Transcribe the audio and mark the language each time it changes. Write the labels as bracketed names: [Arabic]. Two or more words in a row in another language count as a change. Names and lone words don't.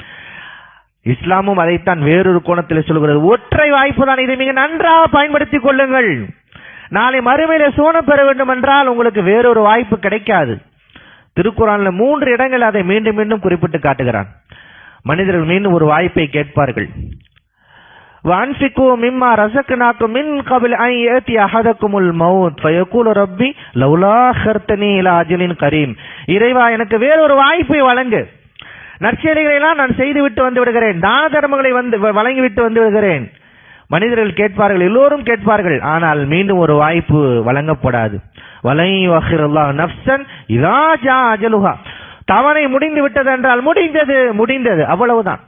[Tamil] இஸ்லாமும் அதைத்தான் வேறொரு கோணத்தில் சொல்கிறது. ஒற்றை வாய்ப்பு தான், இதை மிக நன்றாக பயன்படுத்திக் கொள்ளுங்கள். நாளை மறுமையில சோனம் பெற வேண்டும் என்றால் உங்களுக்கு வேறொரு வாய்ப்பு கிடைக்காது. திருக்குர்ஆன்ல 3 இடங்கள் அதை மீண்டும் மீண்டும் குறிப்பிட்டு காட்டுகிறான். மனிதர்கள் மீண்டும் ஒரு வாய்ப்பை கேட்பார்கள். [Arabic] وَأَنْفِقُوا مِمَّا رَزَقْنَاكُمْ مِنْ قَبْلِ أَنْ يَأْتِيَ أَحَدَكُمُ الْمَوْتُ فَيَقُولُ رَبِّي لَوْلَا أَخَّرْتَنِي إِلَى أَجَلٍ قَرِيبٍ, [Tamil] இறைவா எனக்கு வேறொரு வாய்ப்பை வழங்கு, நற்செயல்களை எல்லாம் நான் செய்துவிட்டு வந்து விடுகிறேன், தான தர்மங்களை வழங்கிவிட்டு வந்து விடுகிறேன். மனிதர்கள் கேட்பார்கள், எல்லோரும் கேட்பார்கள். ஆனால் மீண்டும் ஒரு வாய்ப்பு வழங்கப்படாது. [Arabic] ولن يؤخر الله نفسا إذا جاء أجلها, [Tamil] தவணை முடிந்து விட்டது என்றால் முடிந்தது, அவ்வளவுதான்.